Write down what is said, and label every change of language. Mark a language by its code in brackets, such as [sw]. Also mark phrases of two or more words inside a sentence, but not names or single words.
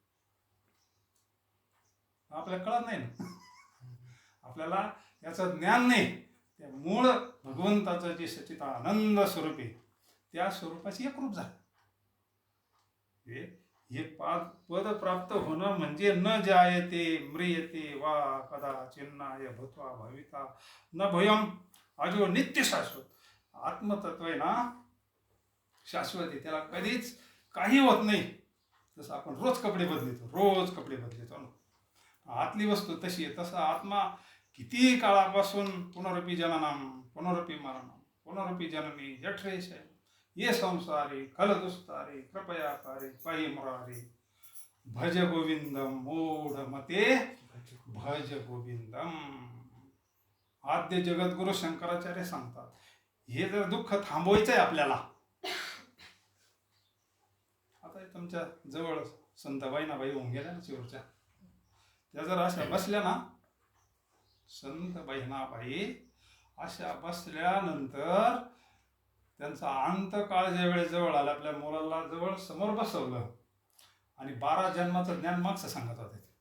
[mr] आपल्याला कळत नाही ना. आपल्याला याचं ज्ञान नाही. त्या मूळ भगवंताचं जे सच्चिदानंद स्वरूप आहे त्या स्वरूपाची एकरूप झालं. हे पद प्राप्त होणं म्हणजे [sa] न जायते म्रियते वा कदाचिन्नाय भूत्वा भविता न भयम अजो नित्य शाश्वत. [mr] आत्मतत्व आहे ना शाश्वत आहे, त्याला कधीच काही होत नाही. जसं आपण रोज कपडे बदलतो ना, आतली वस्तू तशी आहे. तसा आत्मा किती काळापासून [sa] पुनरपी जननम पुनरपी मरणम पुनरपी जननी जठरेश ये संसारी खल दुस्तारी कृपया कारे पाहि मुरारी भज गोविंदम मूढ मते भज गोविंदम. [mr] आद्य जगद्गुरु शंकराचार्य सांगतात हे जर दुःख थांबवायचं आहे आपल्याला. आता तुमच्या जवळ संत बहिणाबाई होऊन गेल्या ना चिवरच्या, त्या जर अशा बसल्या ना, संत बहिणाबाई अशा बसल्यानंतर त्यांचा अंतकाळ ज्या वेळेस जवळ आला, आपल्या मुलाला जवळ समोर बसवलं आणि 12 जन्माचं ज्ञान मागचं सांगत होते.